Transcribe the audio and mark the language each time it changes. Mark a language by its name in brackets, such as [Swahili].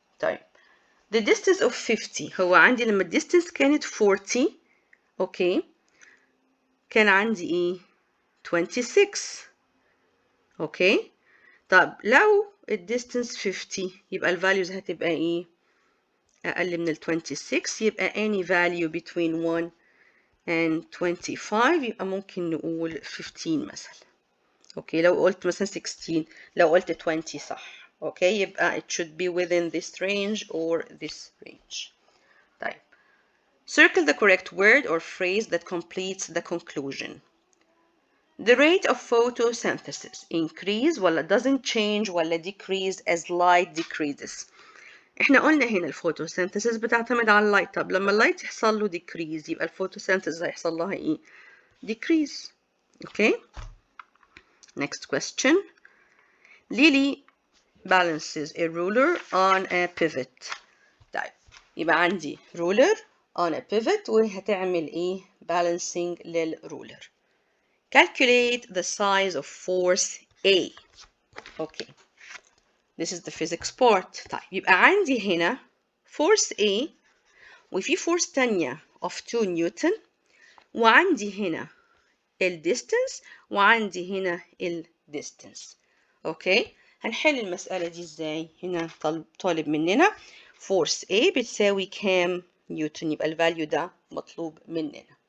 [Arabic] طيب the distance of 50 هو عندي لما ال distance كانت 40 أوكي كان عندي إيه 26 أوكي. طب لو ال distance 50 يبقى ال values هتبقى إيه أقل من ال 26 يبقى [English] any value between 1 and 25 [Arabic] يبقى ممكن نقول 15 مثلا. اوكي لو قلت مثلا 16 لو قلت 20 صح. [English] Okay يبقى it should be within this range or this range. طيب circle the correct word or phrase that completes the conclusion. The rate of photosynthesis increase ولا doesn't change ولا decrease as light decreases. [Arabic] احنا قلنا هنا الفوتوسينثيسيس بتعتمد على اللايت. طب لما اللايت يحصل له decrease يبقى الفوتوسينثيسيس هيحصل لها ايه decrease. [English] Okay. Next question. Lily balances a ruler on a pivot. [Arabic] طيب يبقى عندي ruler on a pivot وهتعمل ايه balancing للruler. [English] Calculate the size of force A. Okay. This is the physics part. [Arabic] طيب يبقى عندي هنا force A وفي force تانية of 2 نيوتن وعندي هنا ال distance وعندي هنا ال distance. اوكي هنحل المسألة دي ازاي؟ هنا طالب مننا force A بتساوي كام نيوتن يبقى الفاليو ده مطلوب مننا.